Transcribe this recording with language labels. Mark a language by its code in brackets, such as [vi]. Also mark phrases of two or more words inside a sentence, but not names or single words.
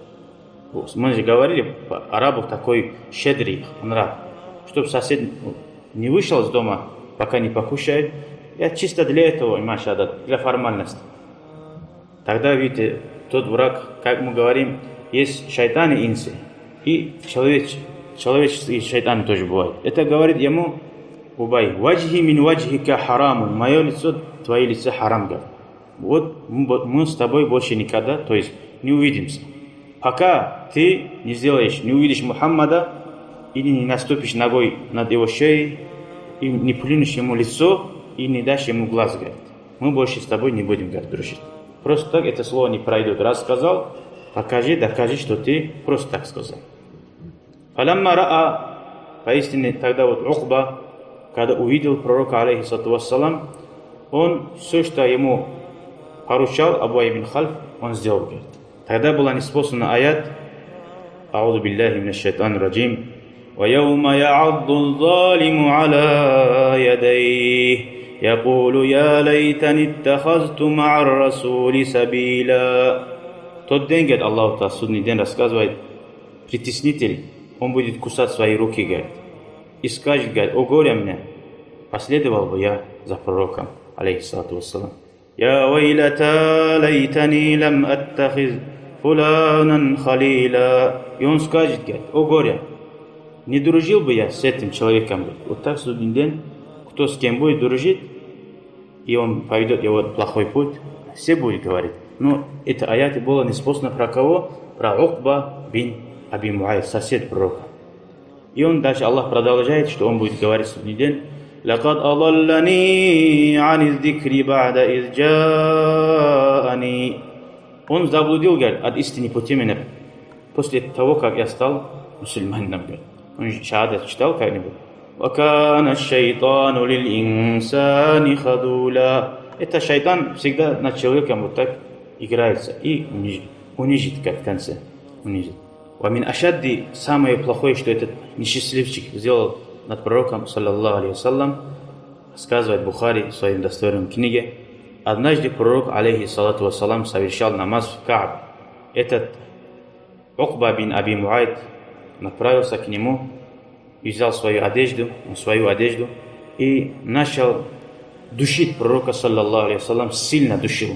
[ru] Мы же говорили, арабов такой щедрый нрав, чтобы сосед не вышел из дома, пока не покушает. Я чисто для этого, машадат, для формальности. Тогда, видите, тот враг, как мы говорим, есть шайтаны и инсы, и человеческие шайтаны тоже бывают. Это говорит ему Убай, [ar] وجهي من وجهك حرام, [ru] мое лицо, твое лицо харам, говорит. Вот мы с тобой больше никогда, то есть не увидимся. Пока ты не сделаешь, не увидишь Мухаммада, или не наступишь ногой над его шеей, и не плюнешь ему лицо, и не дашь ему глаз, говорит. Мы больше с тобой не будем, говорит, дружить. Просто так это слово не пройдет. Раз сказал, покажи, докажи, что ты просто так сказал. [ar] فلما رأى, [ru] поистине тогда вот Ухба, когда увидел пророка, [ar] عليه الصلاة والسلام, [ru] он все, что ему поручал Абу ибн Хальф, он сделал, говорит. Тогда была неспослана аят [ar] «أعوذ بالله من الشيطان الرجيم وَيَوْمَ يَعَضُّ الظَّالِمُ عَلَى يَدَيْهِ يَقُولُ يَا لَيْتَنِي اتَّخَذْتُ مَعَ الرَّسُولِ سَبِيلًا». [ru] Тот день, говорит, Аллах Та'ala, судный день, рассказывает, притеснитель, он будет кусать свои руки, говорит, и скажет, говорит, о горе мне, последовал бы я за пророком, [ar] عليه الصلاة والسلام. «يا ويلتا ليتني لم أتخذ فلانا خليلا». [ru] И он скажет, говорит, о горе, не дружил бы я с этим человеком. Говорит. Вот так судный день, кто с кем будет дружить, и он поведет его плохой путь, все будут говорить. Но это аят было неспослано про кого? Про Ухба бин Аби Муайд, сосед пророка. И он дальше, Аллах продолжает, что он будет говорить в судный день. [ar] لقد أضلني عن الذكر بعد إذ جاءني. [ru] Он заблудил, говорит, от истины пути меня после того, как я стал мусульманином. Он шахадат читал как-нибудь. [ar] وَكَانَ الشَّيْطَانُ لِلْإِنسَانِ خَذُولًا. [ru] Это шайтан всегда над человеком вот так играется и унижит, как в конце. [ar] Унижит. وَمِنْ أَشَدِّ, [ru] самое плохое, что этот несчастливчик сделал над пророком, [ar] صلى الله عليه وسلم, [ru] сказывает Бухари в своем достойном книге. Однажды пророк, алейхиссалату вассалам, совершал намаз в Каабе. Этот Ухба бин Аби Муайд направился к нему и взял свою одежду и начал душить пророка, [ar] صلى الله عليه وسلم, [ru] сильно душил.